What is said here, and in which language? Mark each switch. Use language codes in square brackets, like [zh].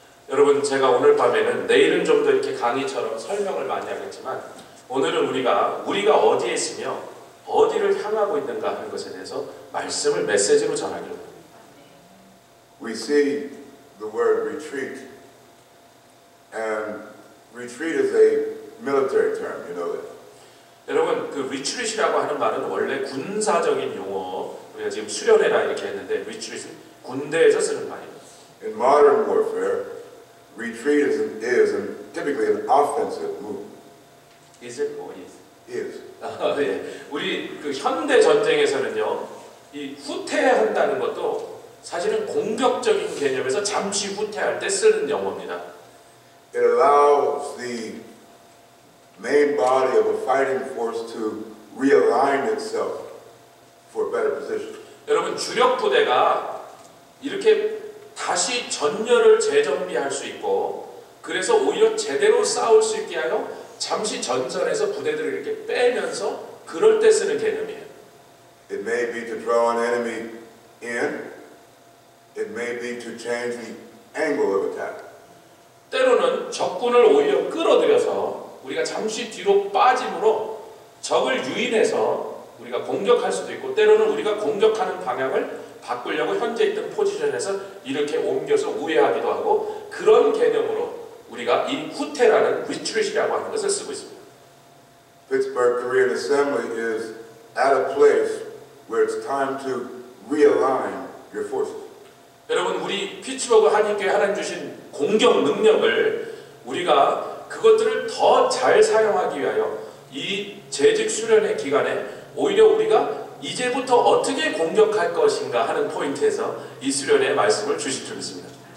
[ko] 여러분 제가 오늘 밤에는 내일은 좀 더 이렇게 강의처럼 설명을 많이 하겠지만 오늘은 우리가 어디에 있으며 어디를 향하고 있는가 하는 것에 대해서 말씀을 메시지로 전하기로 합니다. [en] We see the word retreat, and retreat is a military term, you know that. [ko] 여러분 그 리트릿이라고 하는 말은 원래 군사적인 용어, 우리가 지금 수련회라 이렇게 했는데 리트릿은 군대에서 쓰는 말입니다. [en] In modern warfare, retreat is typically an offensive move. Is it or is? Is. [ko] 예. 우리 그 현대 전쟁에서는요, 이 후퇴한다는 것도 사실은 공격적인 개념에서 잠시 후퇴할 때 쓰는 용어입니다. [en] It allows the main body of a fighting force to realign itself for a better position. [ko] 여러분 주력 부대가 이렇게 다시 전열을 재정비할 수 있고 그래서 오히려 제대로 싸울 수 있게 하여 잠시 전선에서 부대들을 이렇게 빼면서 그럴 때 쓰는 개념이에요. [en] It may be to draw an enemy in. It may be to change the angle of attack. [ko] 때로는 적군을 오히려 끌어들여서 우리가 잠시 뒤로 빠짐으로 적을 유인해서 우리가 공격할 수도 있고 때로는 우리가 공격하는 방향을 바꾸려고 현재 있던 포지션에서 이렇게 옮겨서 우회하기도 하고 그런 개념으로 우리가 이 후퇴라는 retreat이라고 하는 것을 쓰고 있습니다. [en] Pittsburgh Korean Assembly is at a place where it's time to realign your forces. [ko] 여러분 우리 피츠버그 한인교회 하나님 주신 공격 능력을 우리가 그것들을 더 잘 사용하기 위하여 이 재직 수련회 기간에 오히려 우리가 이제부터 어떻게 공격할 것인가 하는 포인트에서 이 수련회 말씀을 주실 줄 믿습니다.